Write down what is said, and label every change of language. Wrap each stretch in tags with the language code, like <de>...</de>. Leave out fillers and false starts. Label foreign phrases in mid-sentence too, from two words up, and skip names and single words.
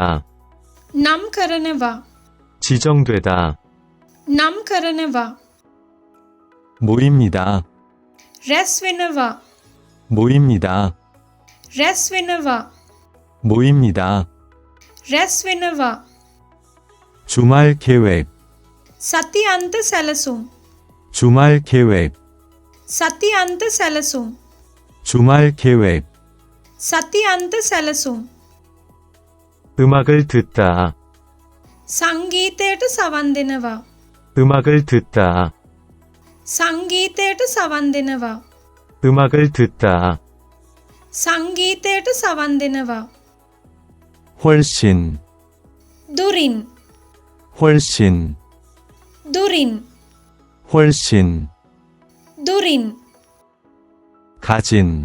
<si>නම් කරනවා</si> <ko>지정되다.</ko> <si>නම් කරනවා</si> <ko>모입니다.</ko> <si>රැස් වෙනවා</si> <ko>모입니다.</ko> <si>රැස් වෙනවා</si> <ko>모입니다.</ko> <si>රැස් වෙනවා</si> <ko>주말 계획.</ko> <si>සති අන්ත සැලසුම්</si> <ko>주말 계획.</ko> <si>සති අන්ත සැලසුම්</si> <ko>주말 계획.</ko> <si>සති අන්ත සැලසුම්</si> <ko>음악을 듣다.</ko> <si>සංගීතයට සවන් දෙනවා</si> <ko>음악을 듣다.</ko> <si>සංගීතයට සවන් දෙනවා</si> <ko>음악을 듣다.</ko> <si>සංගීතයට සවන් දෙනවා</si> <ko>훨씬.</ko> <si>දුරින්</si> <ko>훨씬.</ko> <si>දුරින්</si> <ko>훨씬.</ko> <si>දුරින්</si> <ko>가진.</ko>